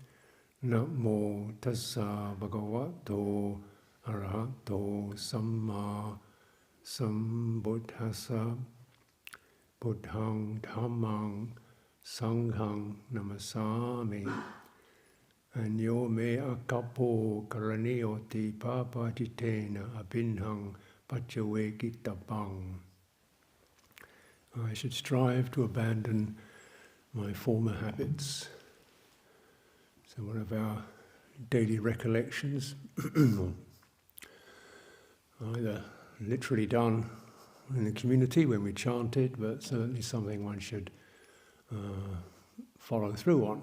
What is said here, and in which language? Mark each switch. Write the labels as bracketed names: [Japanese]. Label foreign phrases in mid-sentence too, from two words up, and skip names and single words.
[Pali] Namo tassa bhagavato arahato samma sambuddhassa. Buddhang dhammang sanghang namasami. Anyo me akapo karanioti papatitena abhinhang pachawekitapang. [English] I should strive to abandon my former habits. So one of our daily recollections, either literally done in the community when we chant it, but certainly something one should follow through on.